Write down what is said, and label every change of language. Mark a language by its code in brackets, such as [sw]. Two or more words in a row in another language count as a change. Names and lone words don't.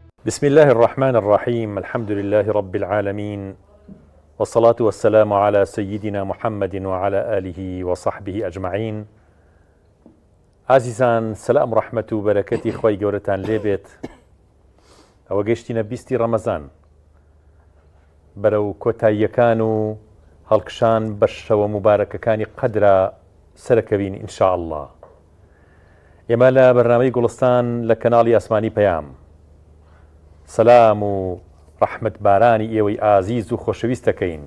[ar] بسم الله الرحمن الرحيم. الحمد لله رب العالمين، والصلاة والسلام على سيدنا محمد وعلى آله وصحبه أجمعين. [ckb] عزیزان، [ar] سلام رحمة [ckb] و بەرەکەتی خۆی گەورەتان لێبێت. ئەوە گەشتینە 20 ڕەمەزان، بەرەو کۆتاییەکان و هەڵکشان بەشەوە مبارەکەکانی قەدرە سەرەکەوین [ar] ئینشاء الله. [ckb] ئێمە لە بەرنامەی گوڵستان لە کەناڵی ئاسمانی پەیام سەلام و ڕەحمەت بارانی ئێوەی ئازیز و خۆشەویست دەکەین.